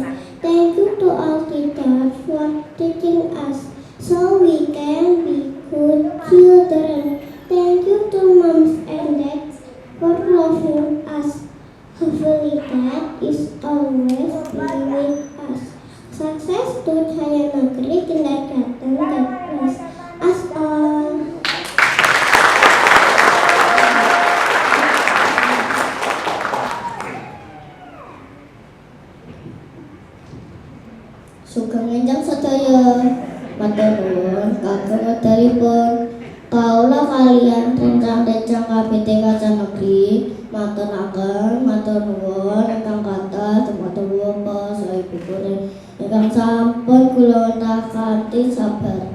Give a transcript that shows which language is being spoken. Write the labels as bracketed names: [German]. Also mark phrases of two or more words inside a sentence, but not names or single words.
[English] Thank you to all teachers for teaching us so we can be good children. Thank you to moms and dads for loving us. Hopefully God is always be with us. Success to Saya Negeri Kindergarten. God bless us all. [Javanese] Sugeng enjang sedaya matur nuwun kagem wedalipun kaula kaliyan rencang-rencang KBT Kaca Negeri maturaken matur nuwun ingkang kathah dumateng Bapak saha Ibu guru ingkang sampun kula wentah kanthi sabar.